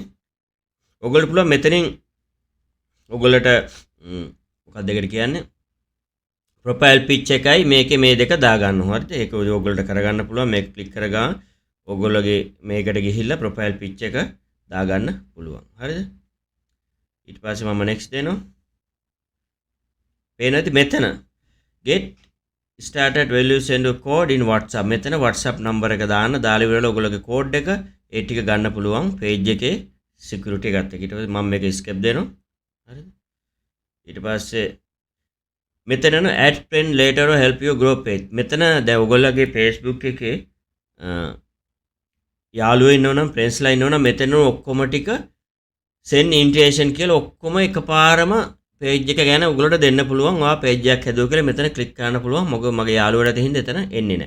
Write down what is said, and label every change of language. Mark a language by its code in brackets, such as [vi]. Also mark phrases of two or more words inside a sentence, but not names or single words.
[si] ඔයගොල්ලෝ පුළුවන් මෙතනින් ඔයගොල්ලන්ට මොකක්ද දෙකට කියන්නේ [en] profile pic [si] එකයි මේකේ මේ දෙක දාගන්න ඕන. හරිද? ඒක ඔයගොල්ලන්ට කරගන්න පුළුවන්. මේක ක්ලික් කරගන්න ඔයගොල්ලෝගේ මේකට ගිහිල්ලා [en] profile pic [si] එක දාගන්න පුළුවන්. හරිද? ඊට පස්සේ මම next දෙනවා. පේනවාද මෙතන [en] get started when you send a code in WhatsApp. [si] මෙතන WhatsApp number එක දාන්න. දාලා ඉවරලා ඔයගොල්ලෝගේ code එක ඒ ටික ගන්න පුළුවන් page එකේ security එකත් එක්ක. ඊට පස්සේ මම මේක escape දෙනවා. හරිද? ඊට පස්සේ මෙතන න [en] add friend later or help you grow page. [si] මෙතන දැන් ඔයගොල්ලෝගේ Facebook එකේ යාළුවෝ ඉන්නවනම් friendsලා ඉන්නවනම් මෙතන ඔක්කොම ටික [en] send invitation [si] කියලා ඔක්කොම එකපාරම page එක ගැන ඔයගොල්ලෝට දෙන්න පුළුවන්. ඔයා page එකක් හැදුවා කියලා මෙතන click කරන්න පුළුවන්. මොකද මගේ යාළුවාට තිහින්ද එතන එන්නේ නැහැ.